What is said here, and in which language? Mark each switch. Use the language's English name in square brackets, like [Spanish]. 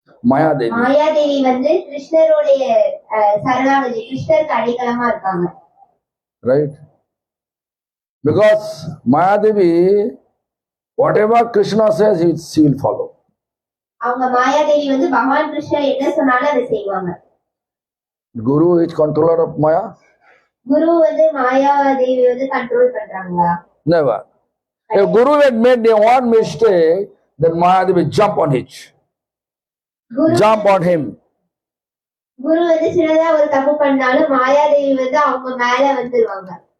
[Tamil] மாயாதேவி வந்து கிருஷ்ணருடைய சரணாகதி, கிருஷ்ணருக்கு அடைக்கலமா இருக்காங்க. [English] Right? Because Mayadevi, whatever Krishna says, she will follow. [Tamil] அவங்க மாயாதேவி வந்து பகவான் கிருஷ்ணர் என்ன சொன்னாலும் அதை செய்வாங்க. [English] Guru is controller of Maya? [Tamil] குரு வந்து மாயாதேவி வந்து கண்ட்ரோல் பண்றாங்களா? [English] Never. If Guru had made one mistake, then Mayadevi jump on it. [Tamil] Guru [English] Jump on him. [Tamil] குரு வந்து சின்னதா ஒரு தப்பு பண்ணாலும் மாயாதேவி வந்து அவங்க மேல வந்துருவாங்க.